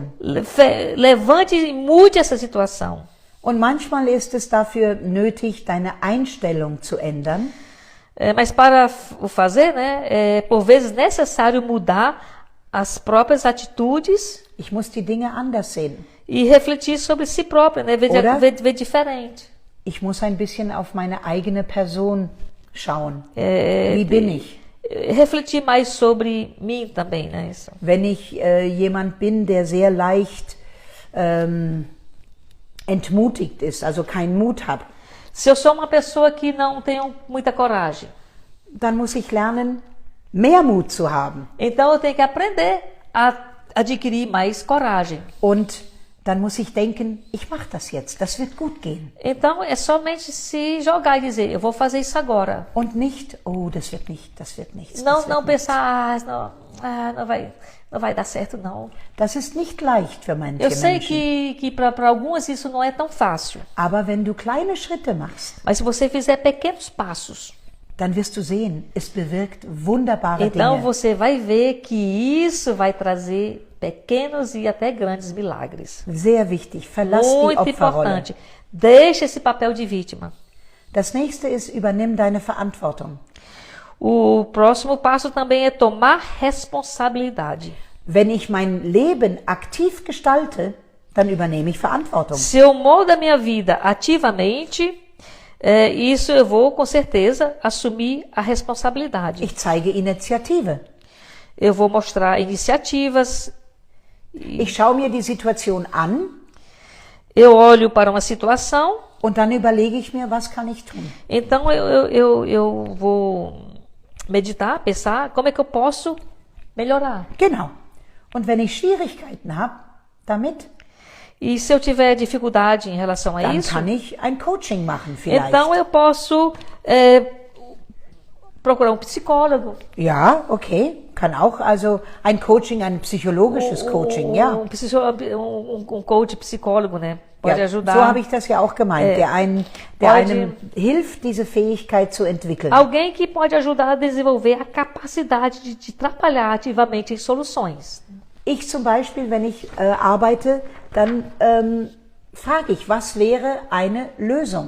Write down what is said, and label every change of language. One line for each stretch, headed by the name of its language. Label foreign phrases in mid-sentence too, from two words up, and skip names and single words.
Portuguese: Levante e mude essa situação.
German: Und manchmal ist es dafür nötig, deine Einstellung zu ändern.
Portuguese: Mas para o fazer, é por vezes necessário mudar as próprias atitudes
German: Ich muss die Dinge anders sehen.
Portuguese: e refletir sobre si próprio, né? Ver diferente.
German: Ich muss ein bisschen auf meine eigene Person schauen. Wie bin ich?
Portuguese: Refletir mais sobre mim também, né? Isso.
German: Wenn ich jemand bin, der sehr leicht entmutigt ist, also keinen Mut hat,
Portuguese: Se eu sou uma pessoa que não tenho muita coragem,
German: dann muss ich lernen, mehr Mut zu haben.
Portuguese: então eu tenho que aprender a adquirir mais coragem.
German: Und dann muss ich denken, ich mache das jetzt, das wird gut gehen.
Portuguese: Então é somente se jogar e dizer, eu vou fazer isso agora.
German: Und nicht, oh, das wird nichts. Das wird
Portuguese: Não
German: nichts.
Portuguese: pensar, não vai dar certo não.
German: Das ist nicht leicht für manche
Portuguese: Eu sei
German: Menschen.
Portuguese: que para algumas isso não é tão fácil.
German: Aber wenn du kleine Schritte machst,
Portuguese: Mas se você fizer pequenos passos,
German: dann wirst du sehen, es bewirkt wunderbare
Portuguese: então
German: Dinge.
Portuguese: você vai ver que isso vai trazer pequenos e até grandes milagres.
German: Sehr wichtig, verlass die
Portuguese: Muito
German: Opferrolle.
Portuguese: importante. Deixe esse papel de vítima.
German: Das nächste ist, übernimm deine Verantwortung.
Portuguese: O próximo passo também é tomar responsabilidade.
German: Wenn ich mein Leben aktiv gestalte, dann übernehme ich Verantwortung.
Portuguese: Se eu moldo a minha vida ativamente, isso eu vou com certeza assumir a responsabilidade.
German: Ich zeige Initiative.
Portuguese: Eu vou mostrar iniciativas.
German: Ich schaue mir die Situation an
Portuguese: Eu olho para uma situação,
German: und dann überlege ich mir, was kann ich tun.
Portuguese: então eu vou meditar, pensar como é que eu posso melhorar.
German: Genau. Und wenn ich Schwierigkeiten habe damit,
Portuguese: E se eu tiver dificuldade em relação a
German: dann
Portuguese: isso,
German: kann ich ein Coaching machen vielleicht.
Portuguese: então eu posso procurar um psicólogo.
German: Ja, okay. Kann auch, also ein Coaching, ein psychologisches Coaching, ja.
Portuguese: Um coach psicólogo, né? Pode
German: Ja,
Portuguese: ajudar.
German: so habe ich das ja auch gemeint, der einem hilft, diese Fähigkeit zu entwickeln.
Portuguese: Alguém que pode ajudar a desenvolver a capacidade de trabalhar ativamente em soluções.
German: Ich zum Beispiel, wenn ich arbeite, dann frage ich, was wäre eine Lösung?